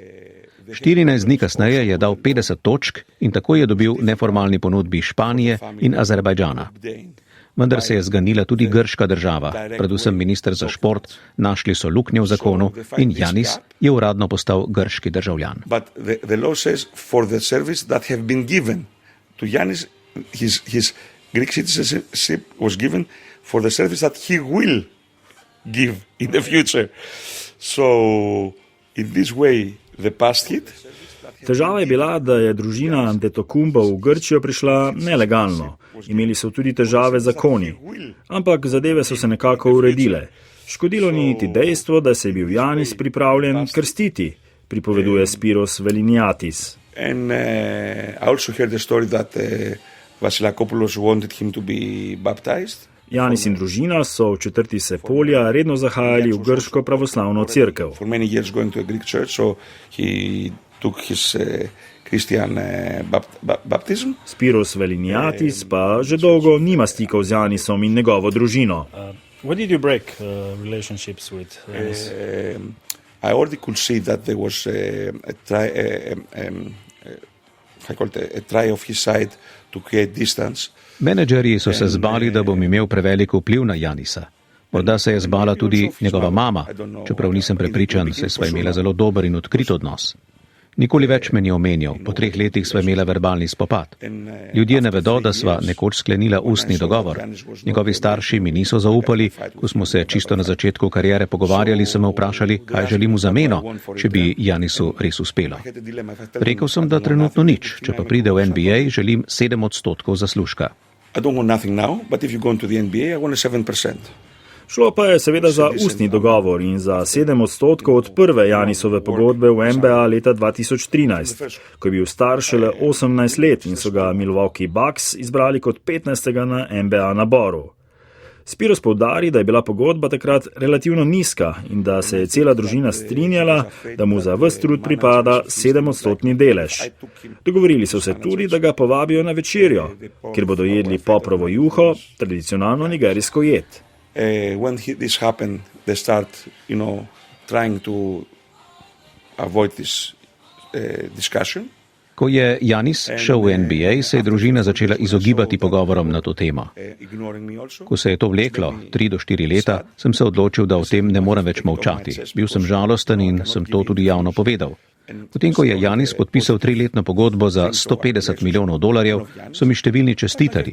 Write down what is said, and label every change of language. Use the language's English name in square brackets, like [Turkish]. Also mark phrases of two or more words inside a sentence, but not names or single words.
[Slovenian] 14 dni kasneje je dal 50 točk in tako je dobil neformalni ponudbi Španije in Azerbajdžana. Vendar se je zganila tudi grška država, predvsem minister za šport, našli so luknje v zakonu in Giannis je uradno postal grški državljan. [English] But the law says for the service that have been given to Giannis, his Greek citizenship was given for the service that he will give in the future. So in this way the past hit. [Slovenian] Težava je bila, da je družina Antetokounmpo v Grčijo prišla nelegalno. Imeli so tudi težave z zakoni, ampak zadeve so se nekako uredile. Škodilo ni niti dejstvo, da se je bil Giannis pripravljen krstiti, pripoveduje Spiros Veliniatis. [English] And I also heard the story that Vasilakopoulos wanted him to be baptized. [Slovenian] Giannis in družina so v četrti Sepolja redno zahajali v grško pravoslavno cerkev. [English] For many years going to a Greek church, so he took his Christian baptism. [Slovenian] Spiros Veliniatis pa že dolgo nima stikov z Giannisom in njegovo družino. [English] When did you break relationships with Giannis? I already could see that there was a try of his side to create distance. [Slovenian] Menedžerji so se zbali, da bom imel prevelik vpliv na Giannisa. Morda se je zbala tudi njegova mama, čeprav nisem prepričan, saj sva imela zelo dober in odkrit odnos. Nikoli več me ni omenjal, po 3 letih sva imela verbalni spopad. Ljudje ne vedo, da sva nekoč sklenila ustni dogovor. Njegovi starši mi niso zaupali, ko smo se čisto na začetku kariere pogovarjali, so me vprašali, kaj želim v zameno, če bi Giannisu res uspelo. Rekel sem, da trenutno nič, če pa pride v NBA, želim 7% zaslužka. [English] I don't want nothing now, but if you go into the NBA, I want 7%. [Slovenian] Šlo pa je seveda za ustni dogovor in za 7% od prve Janisove pogodbe v NBA leta 2013, ko je bil star šele 18 let in so ga Milwaukee Bucks izbrali kot 15. na NBA naboru. Spiros poudari, da je bila pogodba takrat relativno nizka in da se je cela družina strinjala, da mu za ves trud pripada 7% delež. Dogovorili so se tudi, da ga povabijo na večerjo, kjer bodo jedli poprovo juho, tradicionalno nigerijsko jed. [English] When this happened, they start, trying to avoid this discussion. [Slovenian] Ko je Janis šel v NBA, se je družina začela izogibati pogovorom na to temo. Ko se je to vleklo 3 do 4 leta, sem se odločil, da o tem ne morem več molčati. Bil sem žalosten in sem to tudi javno povedal. Potem, ko je Janis podpisal 3-letno pogodbo za $150 milijonov, so mi številni čestitali.